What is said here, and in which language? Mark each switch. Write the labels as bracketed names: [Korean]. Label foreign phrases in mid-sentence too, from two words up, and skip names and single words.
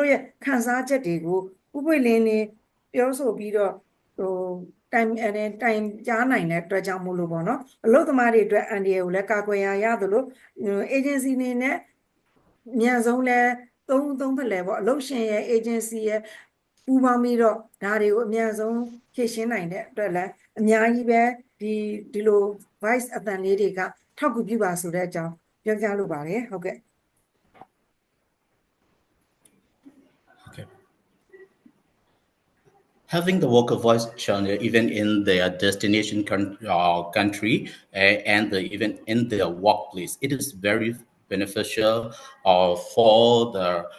[Burmese] တို့ရဲ့ခံစားချက်တွေကိုဥပွင့်လင်းလင်းပြောဆိုပြီးတော့တိုင်ကြားနိုင်တဲ့အတွက်ကြောင့်မို့လို့ပေါ့နော်အလုပ်သမားတွေအတွက်အန်ဒီကိုလည်းကာကွယ်ရသလို agency နေနဲ့မြန်ဆုံးလဲသုံးဖက်လဲပေါ့အလုပ်ရှင်ရဲ့ agency ရဲ့ပူးပေါင်းပြီးတော့ဒါတွေကိုအများဆုံးဖြည့်ရှင်းနိုင်တဲ့အတွက်လည်းအများကြီးပဲဒီလို voice အတန်လေးတွေကထောက်ကူပြုပါဆိုတဲ့အကြောင်းပြောကြားလိုပါတယ်ဟုတ်ကဲ့ [English] Having the worker voice channel even in their destination country and even in their workplace, it is very beneficial for the